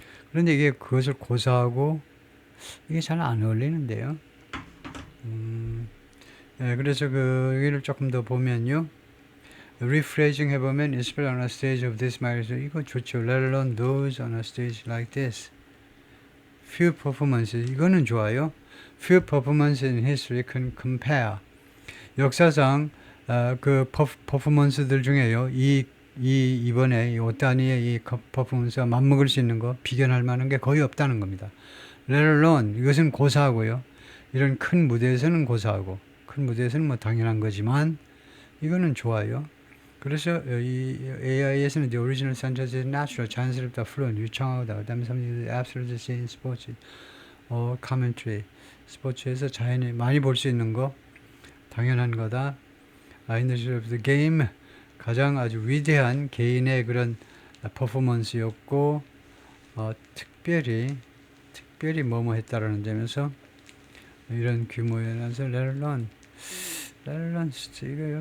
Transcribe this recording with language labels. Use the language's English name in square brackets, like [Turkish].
[Korean] 그런데 이게 그것을 고사하고 이게 잘 안 어울리는데요. 그래서 여기를 조금 더 보면요. [English] rephrasing 해보면 especially on a stage of this magnitude [Korean] 이거 좋죠. [English] let alone those on a stage like this. [Korean] few performances 이거는 좋아요. [English] few performances in history can compare. [Korean] 역사상 그 퍼포먼스들 중에요. 이번에 오타니의 이 퍼포먼스와 맞먹을 수 있는 거 비견할 만한 게 거의 없다는 겁니다. let alone 이것은 고사하고요. 이런 큰 무대에서는 고사하고 큰 무대에서는 뭐 당연한 거지만 이거는 좋아요. 그래서 이 AI에서는 [English] the original sentence is natural, 자연스럽다, fluent, 유창하다. [Korean] 그 다음에 [English] absolutely in sports, commentary, [Korean] 스포츠에서 자연히 많이 볼 수 있는 거 당연한 거다. [English] In the of the game, [Korean] 가장 아주 위대한 개인의 그런 퍼포먼스였고 특별히 뭐뭐 했다라는 점에서 이런 규모에서 let alone 이거요.